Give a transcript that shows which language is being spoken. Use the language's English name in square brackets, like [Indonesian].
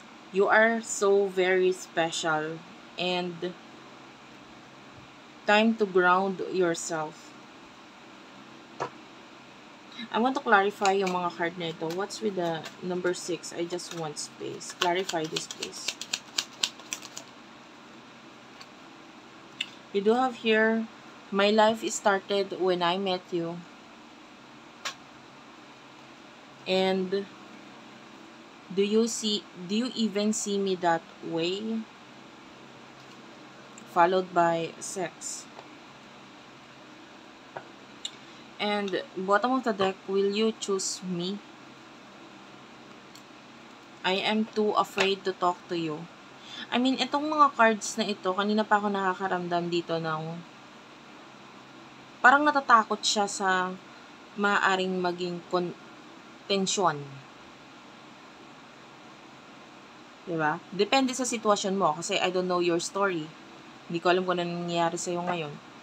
[English] You are so very special and time to ground yourself. I want to clarify [Filipino] yung mga card na ito. [English] What's with the number 6? I just want space. Clarify this, please. We do have here, my life started when I met you. And do you even see me that way? Followed by sex. And bottom of the deck, will you choose me? I am too afraid to talk to you. I mean, [Filipino] itong mga cards na ito, kanina pa ako nakakaramdam dito ng parang natatakot siya sa maaaring maging tensyon. Diba? Depende sa sitwasyon mo kasi [English] I don't know your story. [Filipino] Hindi ko alam kung ano nangyayari sa'yo ngayon.